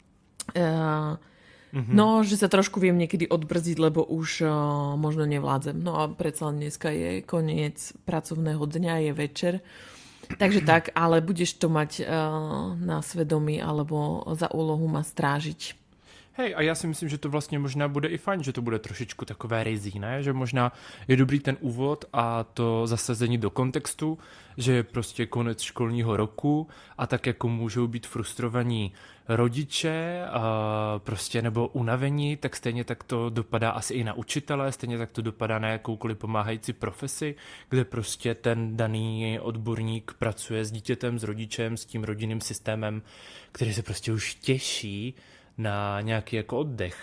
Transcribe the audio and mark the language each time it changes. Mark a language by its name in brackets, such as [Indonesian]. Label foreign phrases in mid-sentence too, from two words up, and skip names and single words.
[Slovak] No, že sa trošku viem niekedy odbrziť, lebo už možno nevládzem. No a predsa dneska je koniec pracovného dňa, je večer. Takže tak, ale budeš to mať na svedomí alebo za úlohu ma strážiť. Hej, [Czech] a já si myslím, že to vlastně možná bude i fajn, že to bude trošičku takové rizí, ne? Že možná je dobrý ten úvod a to zasazení do kontextu, že je prostě konec školního roku a tak jako můžou být frustrovaní rodiče prostě nebo unavení, tak stejně tak to dopadá asi i na učitele, stejně tak to dopadá na jakoukoliv pomáhající profesi, kde prostě ten daný odborník pracuje s dítětem, s rodičem, s tím rodinným systémem, který se prostě už těší na nějaký jako oddech.